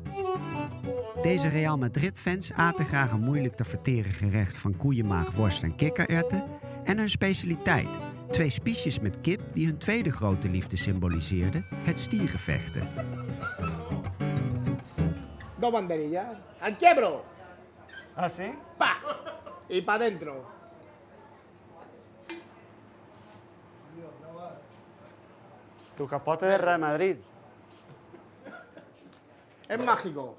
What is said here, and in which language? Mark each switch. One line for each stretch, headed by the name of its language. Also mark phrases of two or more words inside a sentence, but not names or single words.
Dutch: Deze Real Madrid-fans aten graag een moeilijk te verteren gerecht van koeienmaag, worst en kikkererwten en hun specialiteit, 2 spiesjes met kip die hun tweede grote liefde symboliseerden, het stiergevechten.
Spanish: Dos banderillas. ¡Al quiebro! ¿Ah, sí? ¡Pa! Y pa' dentro. Tu capote de Real Madrid. Es mágico.